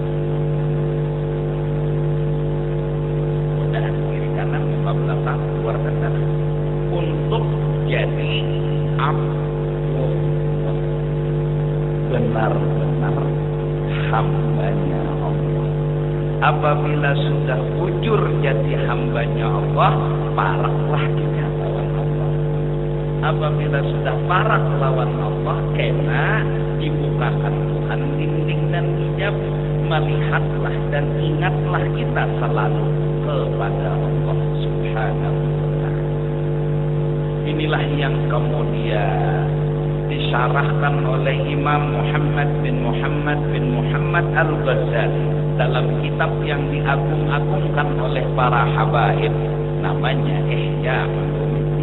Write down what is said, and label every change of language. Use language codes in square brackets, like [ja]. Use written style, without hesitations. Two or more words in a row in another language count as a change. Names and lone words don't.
[bjn] Godaan kiri kanan, muka belakang, luar dan dalam, untuk jadi abdu, benar-benar hambanya Allah. Apabila sudah bujur jadi hambanya Allah, paraklah kita lawan Allah. Apabila sudah parak lawan Allah, kena dibukakan Tuhan dinding dan hijab, melihatlah dan ingatlah kita selalu kepada Allah [ar] سبحانه وتعالى. [id] Inilah yang kemudian disyarahkan oleh Imam Muhammad bin Muhammad Al-Ghazali dalam kitab yang diagung-agungkan oleh para habaib, namanya Ihya Ulumuddin.